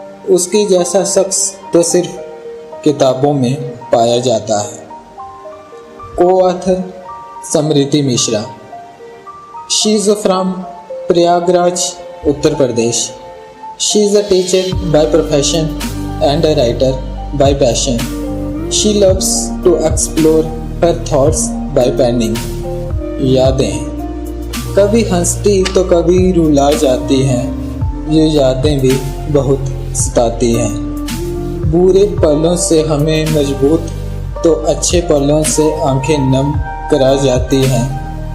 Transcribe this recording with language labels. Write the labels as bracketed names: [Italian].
[Hindi] उसके जैसा शख्स तो सिर्फ किताबों में पाया जाता है। [English] Coauthor Smriti Mishra. She is from Prayagraj, Uttar Pradesh. She is a teacher by profession and a writer by passion. She loves to explore her thoughts by penning. [Hindi] यादें कभी हंसती तो कभी रुला जाती हैं, ये यादें भी बहुत सताती हैं। बुरे पलों से हमें मजबूत तो अच्छे पलों से आंखें नम करा जाती हैं।